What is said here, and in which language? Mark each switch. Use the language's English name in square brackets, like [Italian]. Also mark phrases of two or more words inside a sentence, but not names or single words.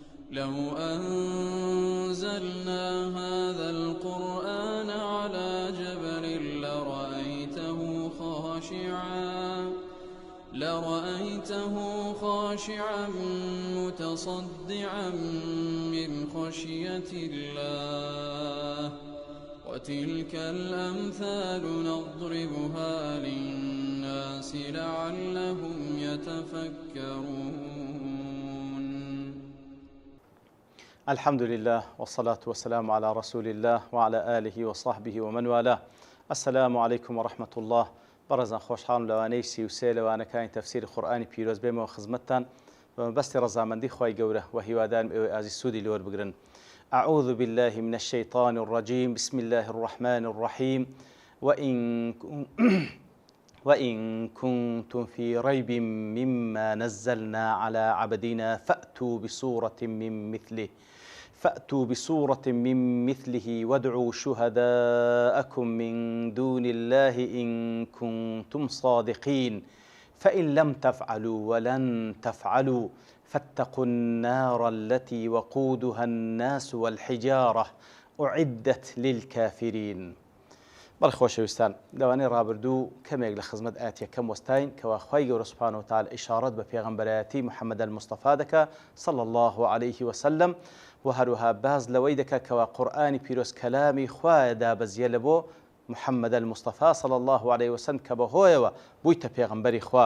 [Arabic] لو أنزلنا هذا القرآن على جبل لرأيته خاشعا متصدعا من خشية الله وتلك الأمثال نضربها للناس لعلهم يتفكرون. الحمد لله والصلاة والسلام على رسول الله وعلى آله وصحبه ومن والاه. السلام عليكم ورحمة الله. [Kurdish] بەڕێزان خۆشحاڵم لەوانەی 33 لەوانەکانی تەفسیری قورئانی پیرۆز بێمەوە خزمەتتان بەمەبەستی ڕەزامەندی خوای گەورە و هیوادارم ئێوەی ئازیز سوودی لێوە بگرن. [Arabic] أعوذ بالله من الشيطان الرجيم بسم الله الرحمن الرحيم وإن كنتم في ريب مما نزلنا على عبدنا فأتوا بسورة من مثله وادعوا شهداءكم من دون الله إن كنتم صادقين فإن لم تفعلوا ولن تفعلوا فاتقوا النار التي وقودها الناس والحجارة أعدت للكافرين. [Kurdish] بەڵێ خۆشەویستان، لەوانەیە ڕابردوو کەمێک لە خزمەت ئاەتیەکەم وەستاین کەوا خوای گەورە [Arabic] سوبحانەهو وتەعالە [Kurdish] ئیشارەت بە پێغەمبەرایەتی محەممەد الموستەفا دەکا [Arabic] صلی الله عليه وسلم [Kurdish] و هەروەها باز لەوەی دەکا کەوا قورئانی پیرۆز کەلامی خوایە دابەزیە لە بۆ محەممەد الموستەفا [Arabic] صلی الله عليه وسلم [Kurdish] کە بەهۆیەوە بوویتە پێغەمبەری خوا.